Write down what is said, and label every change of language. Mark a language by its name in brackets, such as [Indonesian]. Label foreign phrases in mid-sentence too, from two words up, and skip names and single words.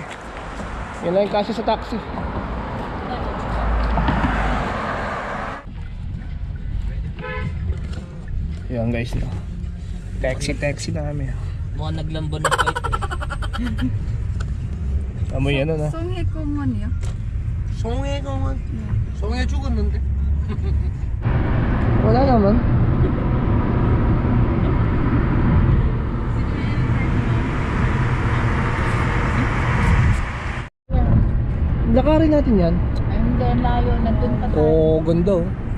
[Filipino] Yan lang yung kasi sa taxi. Yan guys, no, taxi na kami. Mga naglamban ng fight. Amoy yan, no? [Korean] 송해 공원이요? 송해 공원. 송해 죽었는데. [Filipino] Wala naman. Lakarin natin yan. Ay, hindi, layo. Nandun pa tayo. Oh, ganda oh.